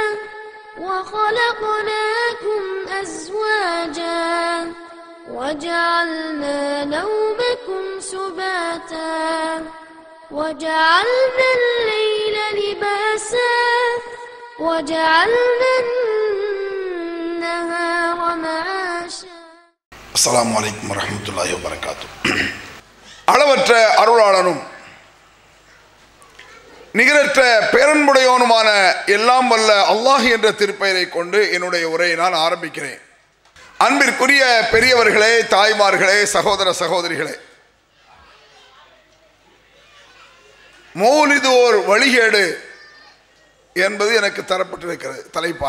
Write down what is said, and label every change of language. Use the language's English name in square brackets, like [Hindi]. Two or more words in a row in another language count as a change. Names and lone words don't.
[Arabic] وخلقناكم أزواجا وجعلنا نومكم سباتا وجعلنا الليل لباسا وجعلنا النهار معاشا. السلام عليكم ورحمة الله وبركاته. [Tamil] அளவற்ற அருளாளனும் நிகரற்ற பேரன்புடையவனுமான எல்லாம் வல்ல அல்லாஹ் என்ற திருப்பெயரை கொண்டு என்னுடைய உரையை நான் ஆரம்பிக்கிறேன். அன்பிற்குரிய பெரியவர்களே, தாய்மார்களே, சகோதர சகோதரிகளே, மௌலிது ஓர் வழிகேடு என்பது எனக்கு தரப்பட்டிருக்கிறது தலைப்பாக.